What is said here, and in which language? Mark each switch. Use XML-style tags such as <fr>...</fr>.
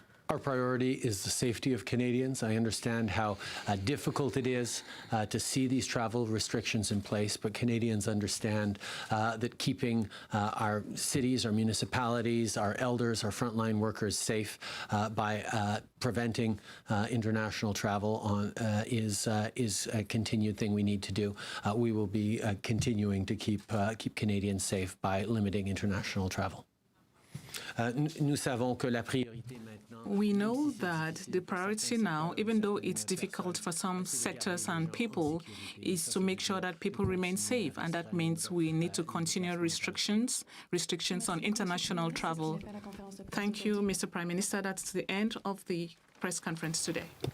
<en>Our priority is the safety of Canadians. I understand how difficult it is to see these travel restrictions in place, but Canadians understand that keeping our cities, our municipalities, our elders, our frontline workers safe by preventing international travel is a continued thing we need to do. We will be continuing to keep Canadians safe by limiting international travel.</en> <fr>Nous savons que la priorité maintenant.</fr> <en>We know that the priority now, even though it's difficult for some sectors and people, is to make sure that people remain safe. And that means we need to continue restrictions on international travel. Thank you, Mr. Prime Minister. That's the end of the press conference today.</en>